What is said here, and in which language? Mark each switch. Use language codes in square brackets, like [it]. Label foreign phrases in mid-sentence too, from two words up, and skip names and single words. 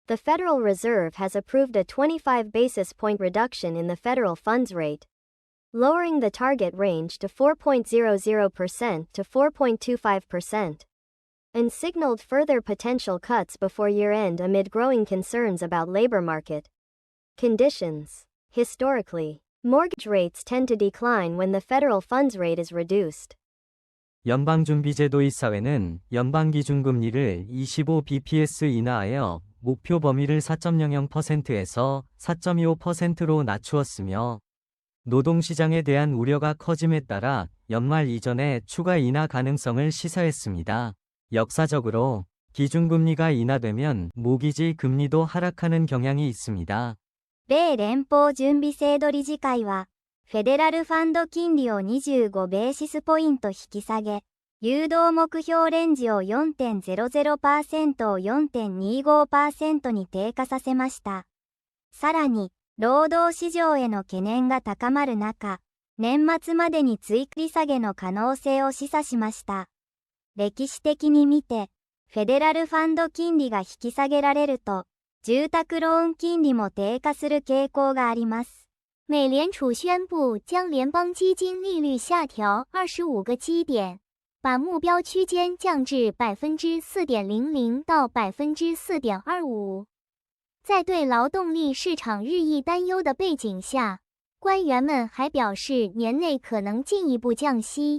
[en] The Federal Reserve has approved a 25 basis point reduction in the federal funds rate, lowering the target range to 4.00% to 4.25%, and signaled further potential cuts before year-end amid growing concerns about labor market conditions. Historically, mortgage rates tend to decline when the federal funds rate is reduced. [ko] 연방준비제도의 사회는 연방기준금리를 25bps 인하하여 목표 범위를 4.00%에서 4.25%로 낮추었으며 노동시장에 대한 우려가 커짐에 따라 연말 이전에 추가 인하 가능성을 시사했습니다. 역사적으로 기준금리가 인하되면 모기지 금리도 하락하는 경향이 있습니다. [ja] 米連邦準備制度理事会は、フェデラルファンド金利を25ベーシスポイント引き下げ、誘導目標レンジを 4.00% を 4.25% に低下させました。さらに、労働市場への懸念が高まる中、年末までに追加利下げの可能性を示唆しました。歴史的に見て、フェデラルファンド金利が引き下げられると、住宅ローン金利も低下する傾向があります。 [zh] 美联储宣布将联邦基金利率下调25个基点，把目标区间降至 4.00% 到 4.25%。在对劳动力市场日益担忧的背景下，官员们还表示年内可能进一步降息。